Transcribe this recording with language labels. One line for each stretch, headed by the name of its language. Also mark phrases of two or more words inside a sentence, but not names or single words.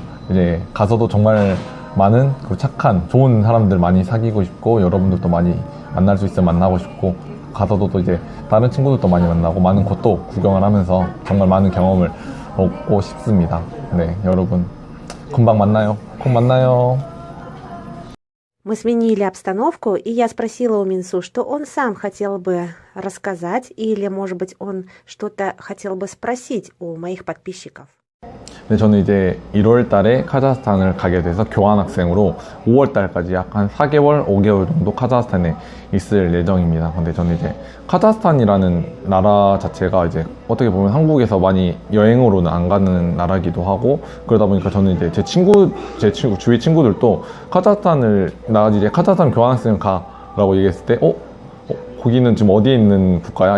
Korean: 이제 가서도 정말 많은 착한 좋은 사람들 많이 사귀고 싶고, 여러분들도 많이 만날 수 있으면 만나고 싶고, 가서도 또 이제 다른 친구들도 많이 만나고 많은 곳도 구경을 하면서 정말 많은 경험을 얻고 싶습니다. 네, 여러분 금방 만나요. 곧 만나요.
Russian: Мы сменили обстановку, и я спросила у Минсу, что он сам хотел бы рассказать, или, может быть, он что-то хотел бы спросить у моих подписчиков.
Korean: 네, 저는 이제 1월 달에 카자흐스탄을 가게 돼서 교환학생으로 5월 달까지 약 한 4개월, 5개월 정도 카자흐스탄에 있을 예정입니다. 근데 저는 이제 카자흐스탄이라는 나라 자체가 이제 어떻게 보면 한국에서 많이 여행으로는 안 가는 나라기도 하고, 그러다 보니까 저는 이제 제 주위 친구들도 카자흐스탄 교환학생 가라고 얘기했을 때, 거기는 지금 어디에 있는 국가야?